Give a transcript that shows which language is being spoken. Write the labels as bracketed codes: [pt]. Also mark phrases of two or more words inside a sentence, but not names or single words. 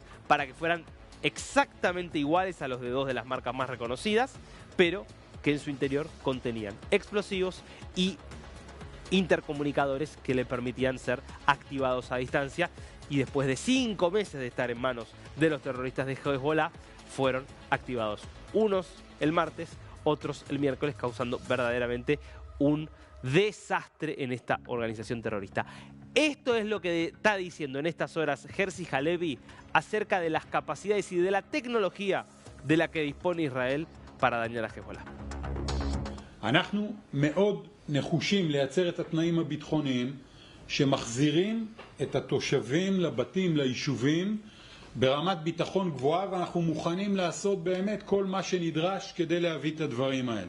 [es] para que fueran exactamente iguales a los de dos de las marcas más reconocidas, pero que en su interior contenían explosivos y intercomunicadores que le permitían ser activados a distancia, y después de 5 meses de estar en manos de los terroristas de Hezbollah fueron activados, unos el martes, otros el miércoles, causando verdaderamente un desastre en esta organización terrorista. Esto es lo que está diciendo en estas horas Herzi Halevi acerca de las capacidades y de la tecnología de la que dispone Israel para dañar a Hezbollah. [he] אנחנו מאוד נחושים לייצר את התנאים הביטחוניים שמחזירים את התושבים לבתים, ליישובים, ברמת ביטחון גבוהה, ואנחנו מוכנים לעשות באמת כל מה שנדרש כדי להביא את הדברים האלה.